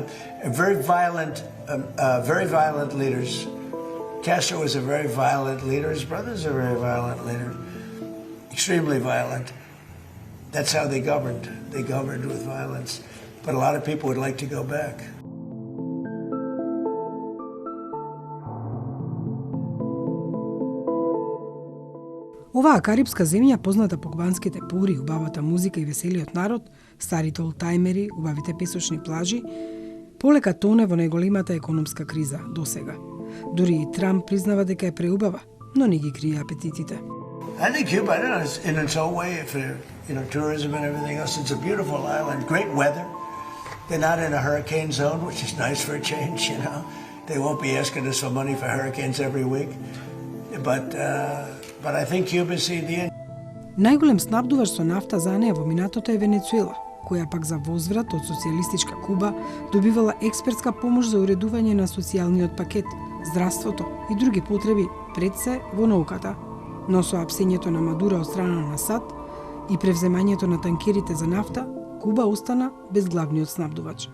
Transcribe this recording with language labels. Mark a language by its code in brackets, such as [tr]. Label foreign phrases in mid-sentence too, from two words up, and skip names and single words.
[en] Very violent leaders. Castro was a very violent leader. His brothers are very violent leaders. Extremely violent. That's how they governed. They governed with violence. But a lot of people would like to go back. [mk] Оваа карипска земја, позната по кубанските пури, убавата музика и веселиот народ, старите олтајмери, убавите песочни плажи, полека тоне во најголемата економска криза досега. Дури и Трамп признава дека е преубава, но не ги крие апетитите. [en] I think Cuba, I don't know, in its own way, for tourism and everything else, it's a beautiful island, great weather. They're not in a hurricane zone, which is nice for a change, They won't be asking us for money for hurricanes every week. But I think Cuba see the end. [mk] Најголем снабдуваш со нафта за неа во минатото е Венецуела, која пак за возврат од социјалистичка Куба добивала експертска помош за уредување на социјалниот пакет, здравството и други потреби, пред се во науката. Но со апсењето на Мадуро од страна на САД и превземањето на танкерите за нафта, Куба остана без главниот снабдувач.